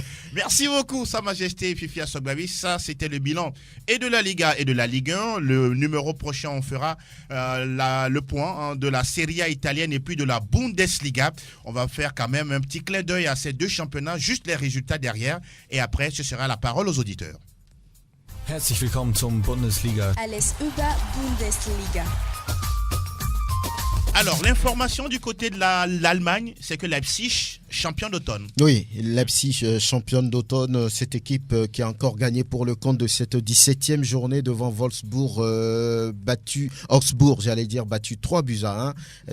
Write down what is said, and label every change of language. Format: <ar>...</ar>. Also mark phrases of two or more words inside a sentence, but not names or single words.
<fr>Merci beaucoup, Sa Majesté Fifi Assogbavi. Ça, c'était le bilan et de la Liga et de la Ligue 1. Le numéro prochain, on fera le point de la Serie A italienne et puis de la Bundesliga. On va faire quand même un petit clin d'œil à ces deux championnats, juste les résultats derrière. Et après, ce sera la parole aux auditeurs.</fr> <de>Herzlich willkommen zum Bundesliga. Alles über Bundesliga.</de> <fr>Alors, l'information du côté de l'Allemagne, c'est que Leipzig, champion d'automne. Oui, Leipzig, championne d'automne, cette équipe qui a encore gagné pour le compte de cette 17e journée devant Wolfsburg, battu 3 buts à 1.</fr>